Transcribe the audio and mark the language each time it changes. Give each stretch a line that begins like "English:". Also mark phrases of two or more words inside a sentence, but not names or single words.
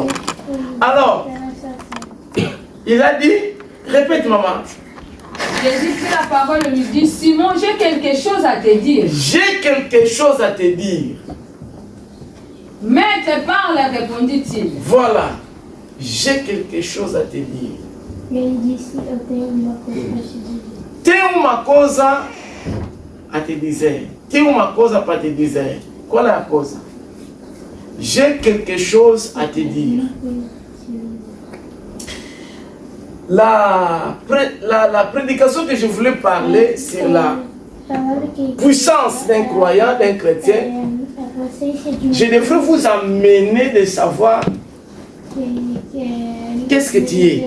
French: Alors, il a dit, répète maman. Jésus prit la parole et lui dit, Simon, j'ai quelque chose à te dire. J'ai quelque chose à te dire. Maître, parle, répondit-il. Voilà, j'ai quelque chose à te dire.
Portuguese: Tem uma coisa a te dizer. Tem uma coisa para te dizer. Qual é a coisa?
French: J'ai quelque chose à te dire. La prédication que je voulais parler, c'est la puissance d'un croyant, d'un chrétien. Je devrais vous amener de savoir qu'est-ce que tu es.